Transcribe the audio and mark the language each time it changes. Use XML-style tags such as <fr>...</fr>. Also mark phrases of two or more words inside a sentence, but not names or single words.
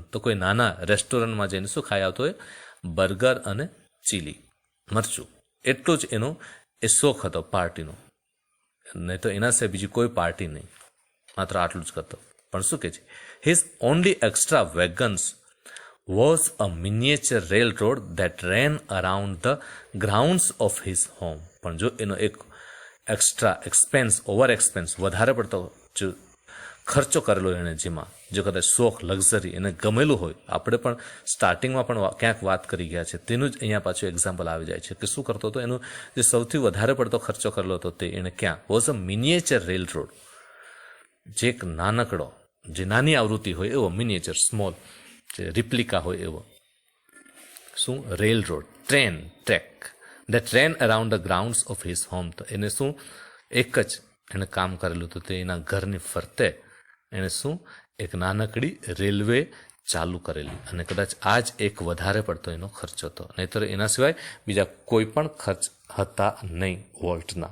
<gu>તો કોઈ નાના રેસ્ટોરન્ટમાં જઈને શું ખાઈ આવતો હોય? બર્ગર અને ચીલી, મરચું. એટલું જ એનો એ શોખ હતો પાર્ટીનો. નહીં તો એના સિવાય બીજી કોઈ પાર્ટી નહીં, માત્ર આટલું જ કરતો. પણ શું કહે છે?</gu> <en>his only extravagance was a miniature railroad that ran around the grounds of his home.</en> <gu>પણ જો એનો એક</gu> <en>extra expense, over expense,</en> <gu>વધારે પડતો જો ખર્ચો કરેલો એણે, જેમાં જો કદાચ શોખ, લક્ઝરી એને ગમેલું હોય, આપણે પણ સ્ટાર્ટિંગમાં પણ ક્યાંક વાત કરી ગયા છે, તેનું જ અહીંયા પાછું એક્ઝામ્પલ આવી જાય છે કે શું કરતો હતો, એનું જે સૌથી વધારે પડતો ખર્ચો કરેલો હતો તે એણે ક્યાં,</gu> <en>was a miniature rail road,</en> <gu>જે એક નાનકડો, જે નાની આવૃત્તિ હોય એવો,</gu> <en>miniature, small,</en> <gu>જે રિપ્લિકા હોય એવો શું,</gu> <en>rail road, track that ran around the grounds of his home.</en> <gu>તો એને શું, એક જ એણે કામ કરેલું હતું, તે એના ઘરની ફરતે એણે શું, એક નાનકડી રેલવે ચાલુ કરેલી, અને કદાચ આ જ એક વધારે પડતો એનો ખર્ચ હતો, નહીંતર એના સિવાય બીજા કોઈ પણ ખર્ચ હતા નહીં વોલ્ટના.</gu>